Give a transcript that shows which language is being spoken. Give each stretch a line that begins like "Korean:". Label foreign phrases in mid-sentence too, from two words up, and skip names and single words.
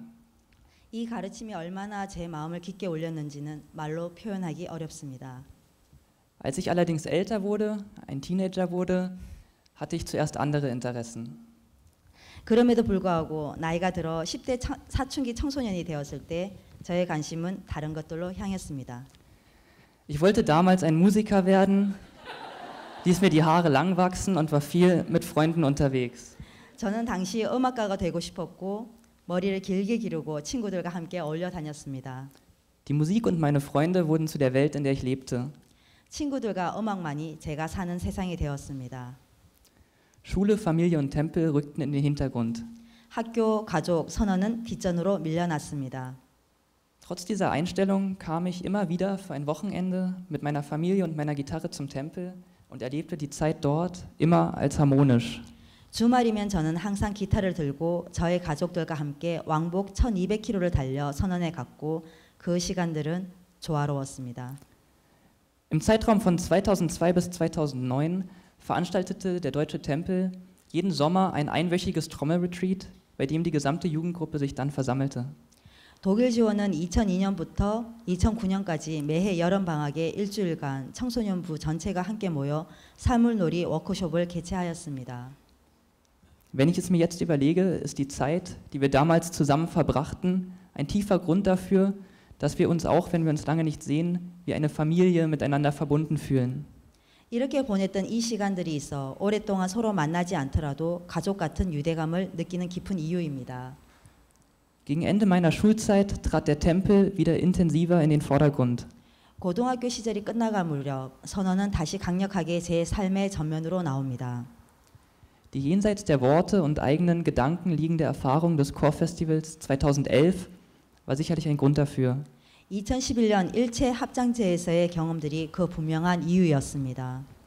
Korean: 이 가르침이 얼마나 제 마음을 깊게 울렸는지는 말로 표현하기 어렵습니다.
German: Als ich allerdings älter wurde, ein Teenager wurde, hatte ich zuerst andere Interessen.
Korean: 그럼에도 불구하고 나이가 들어 10대 사춘기 청소년이 되었을 때 저의 관심은 다른 것들로 향했습니다.
German: Ich wollte damals ein Musiker werden, ließ mir die Haare lang wachsen und war viel mit Freunden unterwegs.
Korean: 저는 당시 음악가가 되고 싶었고 머리를 길게 기르고 친구들과 함께 어울려 다녔습니다.
German: Die Musik und meine Freunde wurden zu der Welt, in der ich lebte.
Korean: 친구들과 음악만이 제가 사는 세상이 되었습니다.
German: Schule, Familie und Tempel rückten in den Hintergrund.
Korean: 학교, 가족, 선언은 뒷전으로 밀려났습니다.
German: Trotz dieser Einstellung kam ich immer wieder für ein Wochenende mit meiner Familie und meiner Gitarre zum Tempel und erlebte die Zeit dort immer als harmonisch.
Korean: 주말이면 저는 항상 기타를 들고 저의 가족들과 함께 왕복 1200km를 달려 선언에 갔고 그 시간들은 조화로웠습니다.
German: Im Zeitraum von 2002 bis 2009 veranstaltete der Deutsche Tempel jeden Sommer ein einwöchiges Trommelretreat, bei dem die gesamte Jugendgruppe sich dann versammelte.
Korean: 독일 지원은 2002년부터 2009년까지 매해 여름 방학에 일주일간 청소년부 전체가 함께 모여 사물놀이 워크숍을 개최하였습니다.
German: Wenn ich es mir jetzt überlege, ist die Zeit, die wir damals zusammen verbrachten, ein tiefer Grund dafür, dass wir uns auch, wenn wir uns lange nicht sehen, wie eine Familie miteinander verbunden fühlen.
Korean: 이렇게 보냈던 이 시간들이 있어 오랫동안 서로 만나지 않더라도 가족 같은 유대감을 느끼는 깊은 이유입니다.
German: Gegen Ende meiner Schulzeit trat der Tempel wieder intensiver in den Vordergrund.
Korean: 고등학교 시절이 끝나갈 무렵 선언은 다시 강력하게 제 삶의 전면으로 나옵니다.
German: Die jenseits der Worte und eigenen Gedanken liegende Erfahrung des Chorfestivals 2011 war sicherlich ein Grund dafür.
Korean: 2011년 일체 합장제에서의 경험들이 그 분명한 이유였습니다.